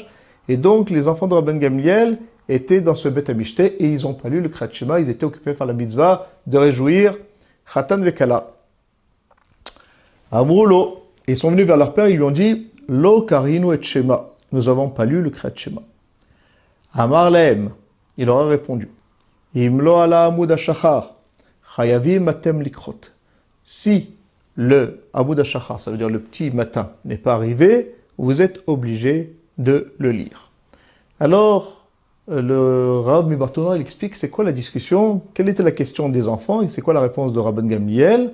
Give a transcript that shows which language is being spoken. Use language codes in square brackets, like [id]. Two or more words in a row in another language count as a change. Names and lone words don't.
[fr] Et donc, les enfants de Rabban Gamliel étaient dans ce Bet Amishte et ils n'ont pas lu le Kriyat Shema, ils étaient occupés par la mitzvah de réjouir [he] חתן וכלה. [fr] Amroulo, ils sont venus vers leur père, ils lui ont dit [he] לא קרינו את שמע, [fr] nous n'avons pas lu le Kriyat Shema. [he] אמר להם, [fr] il leur a répondu [he] אם לא עלה עמוד השחר, חייבים אתם לקרות. [fr] Si le [he] עמוד השחר, [fr] ça veut dire le petit matin, n'est pas arrivé, vous êtes obligé de le lire. Alors, le Rav Mibartona, il explique c'est quoi la discussion, quelle était la question des enfants et c'est quoi la réponse de Rabban Gamliel.